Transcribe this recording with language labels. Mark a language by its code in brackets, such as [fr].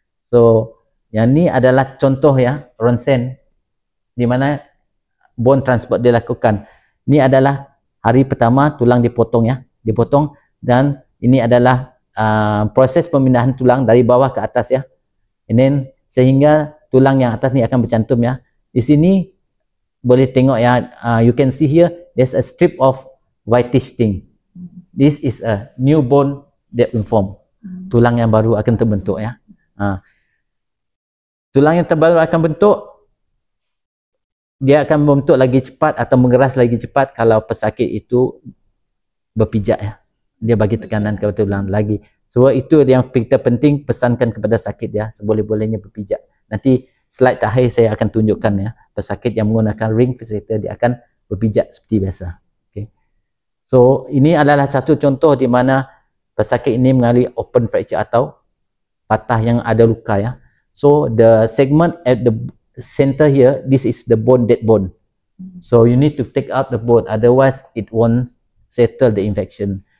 [ms] So yang ni adalah contoh ya, ronsen di mana bone transport dilakukan. Ini adalah hari pertama tulang dipotong ya, dipotong, dan ini adalah proses pemindahan tulang dari bawah ke atas ya. [en] And then [ms] sehingga tulang yang atas ni akan bercantum ya. Di sini boleh tengok ya, [en] you can see here there's a strip of whitish thing. This is a new bone that will form. [ms] Tulang yang baru akan terbentuk ya. Tulang yang terbaru akan bentuk, dia akan membentuk lagi cepat atau mengeras lagi cepat kalau pesakit itu berpijak ya. Dia bagi tekanan kepada tulang lagi. So itu yang kita penting pesankan kepada sakit ya, seboleh-bolehnya berpijak. Nanti slide terakhir saya akan tunjukkan ya, pesakit yang menggunakan ring facilitator dia akan berpijak seperti biasa. Okay. So ini adalah satu contoh di mana pesakit ini mengalami open fracture atau patah yang ada luka ya. [en] So the segment at the center here, this is the bone, dead bone. So you need to take out the bone, otherwise it won't settle the infection.